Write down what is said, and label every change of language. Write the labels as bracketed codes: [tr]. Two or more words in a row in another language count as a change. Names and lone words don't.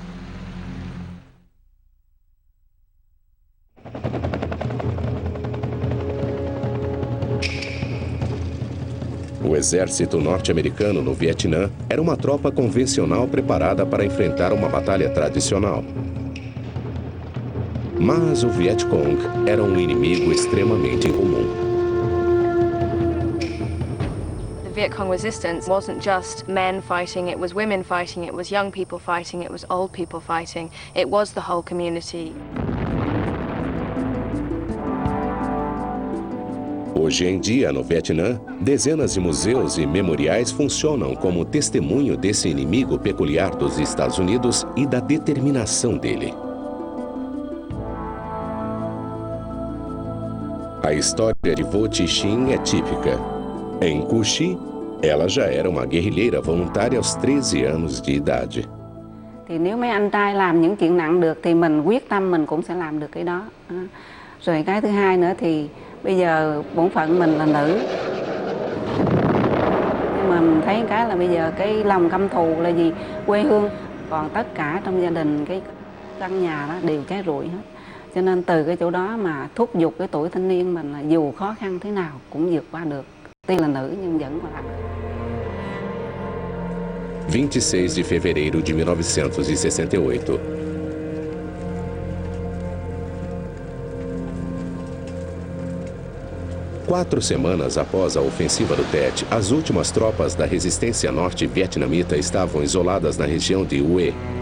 [pt] O exército norte-americano no Vietnã era uma tropa convencional preparada para enfrentar uma batalha tradicional. Mas o Viet Cong era um inimigo extremamente incomum. [en] The Viet Cong resistance wasn't just men fighting, it was women fighting, it was young people fighting, it was old people fighting. It was the whole community. [pt] Hoje em dia, no Vietnã, dezenas de museus e memoriais funcionam como testemunho desse inimigo peculiar dos Estados Unidos e da determinação dele. A história de Vo Chi Sinh é típica. Em Cu Chi, ela já era uma guerrilheira voluntária aos 13 anos de idade. [vi] Thì nếu mấy anh trai làm những chuyện nặng được thì mình quyết tâm mình cũng sẽ làm được cái đó. Rồi cái thứ hai nữa thì bây giờ bổn phận mình là nữ. Nhưng mà mình thấy cái là bây giờ cái lòng căm thù là gì? Quê hương. Còn tất cả trong gia đình cái căn nhà đó đều cháy rụi hết. Cho nên từ cái chỗ đó mà thúc giục cái tuổi thanh niên mình là dù khó khăn thế nào cũng vượt qua được. Tuy là nữ nhưng vẫn mà làm. [pt] 26 de fevereiro de 1968. Quatro semanas após a ofensiva do Tet, as últimas tropas da resistência norte-vietnamita estavam isoladas na região de Hue.